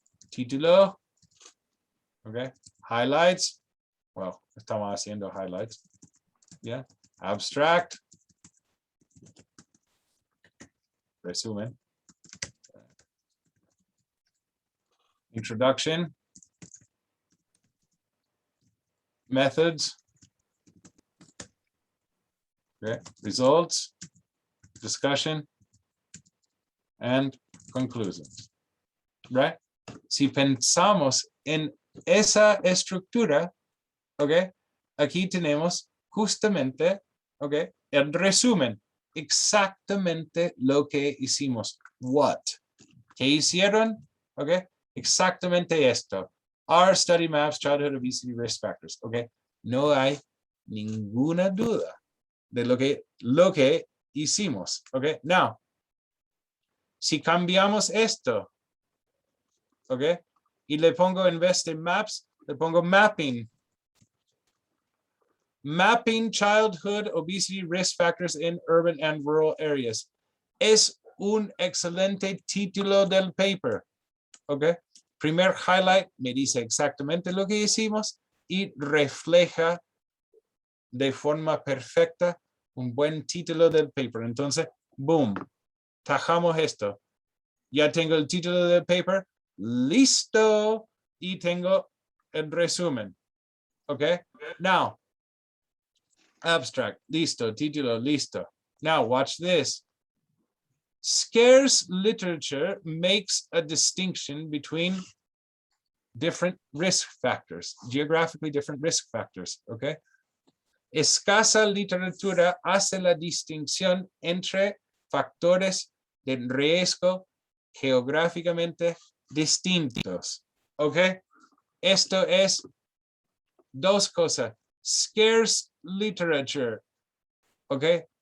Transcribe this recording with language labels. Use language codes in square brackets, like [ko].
[es] Título, [en] okay, highlights, well, [es] estamos haciendo highlights, [en] yeah, abstract, [es] resumen, [en] introduction, methods, okay, results, discussion, and conclusions, right? [es] Si pensamos en esa estructura, okay, aquí tenemos justamente, okay, el resumen, exactamente lo que hicimos. [en] What? [es] ¿Qué hicieron? Okay, exactamente esto. [en] Our study maps childhood obesity risk factors. [es] Okay, no hay ninguna duda de lo que hicimos. [en] Okay, now, [es] si cambiamos esto, okay, y le pongo en vez de maps, le pongo mapping. [en] Mapping Childhood Obesity Risk Factors in Urban and Rural Areas. [es] Es un excelente título del paper. ¿Ok? Primer highlight me dice exactamente lo que hicimos y refleja de forma perfecta un buen título del paper. Entonces, boom, tajamos esto. Ya tengo el título del paper, listo, y tengo el resumen. ¿Ok? [en] Now, [es] abstract, listo, título, listo. [en] Now, watch this. Scarce literature makes a distinction between different risk factors, geographically different risk factors, okay? [es] Escasa literatura hace la distinción entre factores de riesgo geográficamente distintos, okay? Esto es dos cosas. [en] Scarce literature, okay?